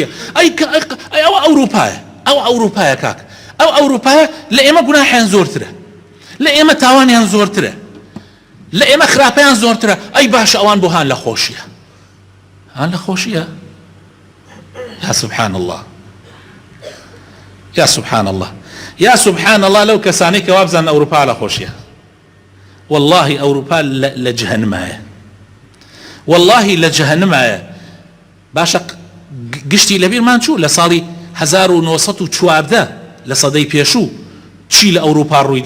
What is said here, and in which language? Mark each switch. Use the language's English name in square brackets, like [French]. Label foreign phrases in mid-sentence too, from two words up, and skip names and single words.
[Central Kurdish] ئەوە ئەوروپایە کاک، ئەو ئەوروپایە لە ئێمە گوناحیان زۆرترە، لە ئێمە تاوانیان زۆرترە، لە ئێمە خراپەیان زۆرترە. ئەی باشە ئەوان بۆ هان لە خۆشیە، هان لە خۆشیە. [Arabic] یا سبحان الله، یا سبحان الله، یا سبحان الله. [Central Kurdish] لەو کەسانەی کە وابزان ئەوروپا لە خۆشیە، والله ئەوروپا لە جەهەنمایە، والله لە جەهەنمایە. باشە گشتی لەبیرمان چوو لە ساڵی 1914 لە سەدەی پێشوو چی لە ئەوروپا ڕوویدا؟